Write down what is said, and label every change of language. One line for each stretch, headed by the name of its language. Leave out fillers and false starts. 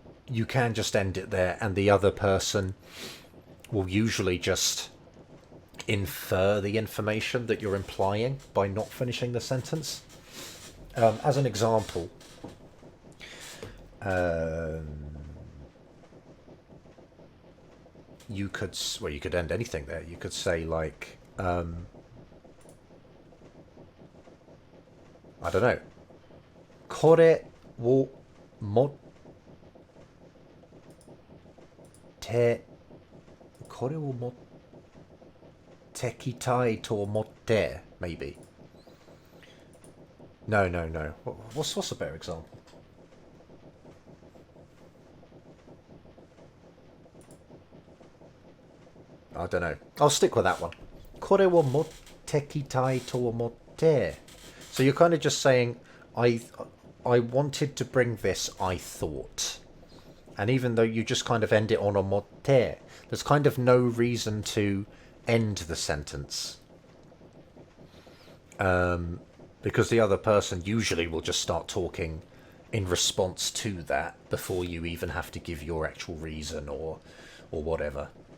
English: You can just end it there, and the other person will usually just infer the information that you're implying by not finishing the sentence. As an example, you could end anything there. You could say like, I don't know,
Japanese: これを持ってこれを持ってきたいと思って
English: maybe. No. What's a better example? I don't know. I'll stick with that one.
Japanese: これを持ってきたいと思って.
English: So you're kind of just saying, I wanted to bring this, I thought. And even though you just kind of end it on omotte, there's kind of no reason to end the sentence. Because the other person usually will just start talking in response to that before you even have to give your actual reason or whatever.